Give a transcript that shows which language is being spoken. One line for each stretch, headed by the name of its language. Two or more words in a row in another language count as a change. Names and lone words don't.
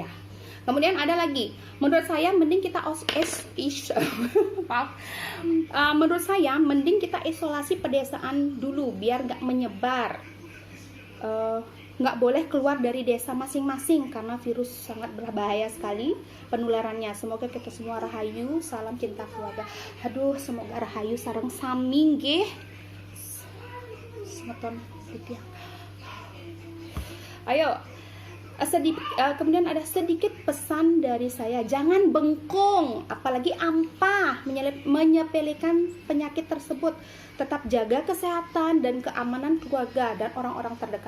Indonesian: Kemudian ada lagi, menurut saya mending kita maaf, menurut saya mending kita isolasi pedesaan dulu biar nggak menyebar. Nggak boleh keluar dari desa masing-masing karena virus sangat berbahaya sekali penularannya. Semoga kita semua rahayu, salam cinta keluarga. Aduh, semoga
Balinese: rahayu sareng sami nggih. Semeton
Indonesian: gitu ya. Ayo, kemudian ada sedikit pesan dari saya, jangan bengkong, apalagi ampah menyepelekan penyakit tersebut. Tetap jaga kesehatan dan keamanan keluarga dan orang-orang terdekat.